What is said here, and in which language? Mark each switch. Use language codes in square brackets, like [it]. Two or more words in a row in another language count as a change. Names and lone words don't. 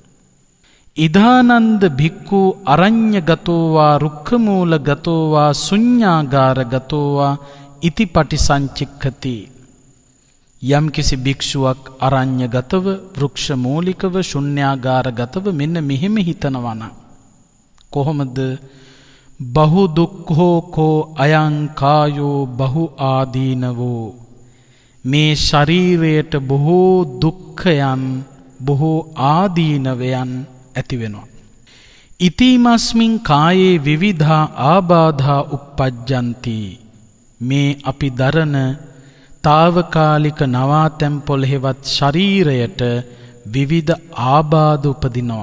[pi] ඉදානන්ද භික්ඛු අරඤ්‍යගතෝවා රුක්ඛමූලගතෝවා ශුඤ්ඤාගාරගතෝවා ඉතිපටි සංචික්ඛති. [si] යම් කිසි භික්ෂුවක් අරඤ්‍යගතව, වෘක්ෂ මූලිකව, ශුන්‍යාගාරගතව මෙන්න මෙහෙම හිතනවා නම් කොහොමද? [pi] බහු දුක්ඛෝ කෝ අයං කායෝ බහු ආදීනවෝ. [si] මේ ශරීරයට බොහෝ දුක්ඛයන්, බොහෝ ආදීනවයන් ඇති වෙනවා. [pi] ඉතිමස්මින් කායේ විවිධා ආබාධා uppajjanti. [si] මේ අපි දරන తాවකාලික නවාතැන් පොළහෙවත් ශරීරයට විවිධ ආබාධ උපදිනවා.